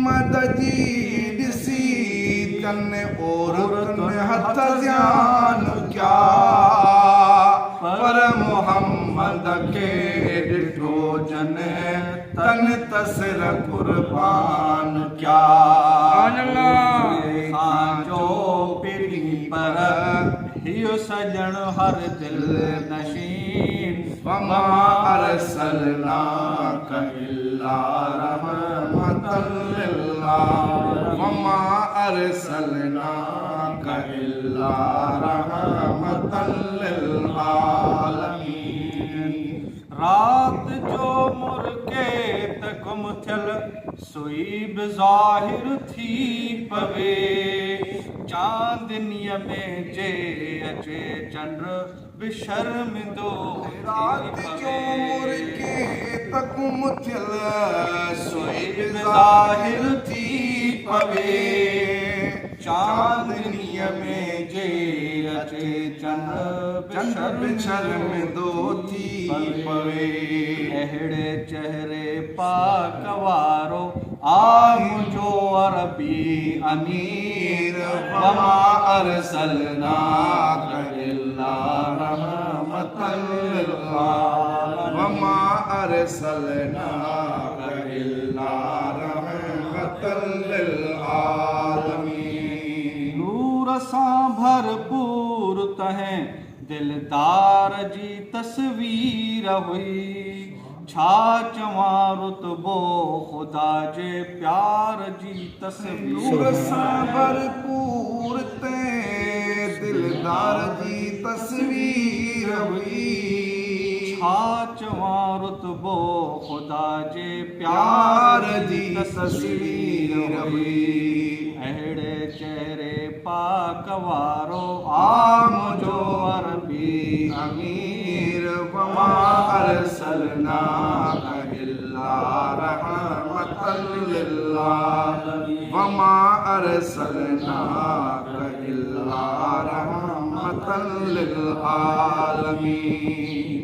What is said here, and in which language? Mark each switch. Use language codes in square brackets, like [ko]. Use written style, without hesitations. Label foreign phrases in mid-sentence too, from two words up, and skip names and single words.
[sd] मोहम्मद जी ॾिसी कन औरतुनि हथ ध्यान क्या, पर मोहम्मद खे ॾिठो जन तन तसिर कुर्बान क्या। जो पिरी पर हियो सजण हर दिल नशीन, [ar] وما أرسلناك إلا رحمة للعالمين، وما أرسلناك إلا رحمة للعالمين. [sd] रात जो मुर्के त गुम थियल सुई बि ज़ाहिर थी पवे, चांदनीअ में जे अचे चंड बि शर्मिंदो रात जो मुर्के त गुम थियल सुई बि ज़ाहिर थी पवे, चांदनीअ में जे अचे चंड बि शर्मिंदो थी पवे। अहिड़े चेहरे पाक वारो आ मुंहिंजो अरबी अमीर, [ar] وما أرسلناك إلا رحمة للعالمين، وما أرسلناك إلا رحمة للعالمين. [sd] नूर सां भरपूर तहें दिलदार जी तस्वीर हुई, छा चवां रुतबो ख़ुदा जे प्यार जी तस्वीर। नूर सां भरपूर ते दिलदार जी तस्वीर हुई, छा चवां रुतबो ख़ुदा जे प्यार जी तस्वीर हुई। अहिड़े चेहरे पाक वारो आ मुंहिंजो अरबी अमीर, [ar] وما أرسلناك إلا رحمة للعالمين، وما أرسلناك إلا رحمة للعالمين.